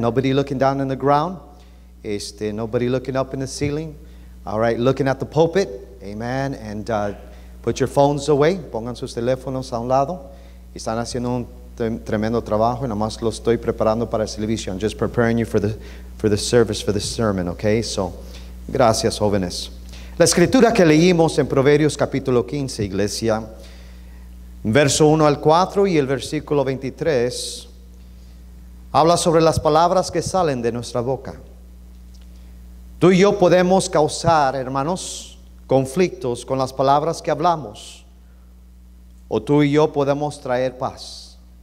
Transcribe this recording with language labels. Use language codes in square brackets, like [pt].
[en] Nobody looking down on the ground. Nobody looking up in the ceiling. All right, looking at the pulpit. Amen. And put your phones away. [es] Pongan sus teléfonos a un lado. Están haciendo un tremendo trabajo, y nada más lo estoy preparando para el servicio. [en] I'm just preparing you for the service, for the sermon, okay? [es] So, gracias, jóvenes. La escritura que leímos en Proverbios capítulo 15, iglesia, verso 1 al 4 y el versículo 23, habla sobre las palabras que salen de nuestra boca. Tú y yo podemos causar, hermanos, conflictos con las palabras que hablamos, o tú y yo podemos traer paz.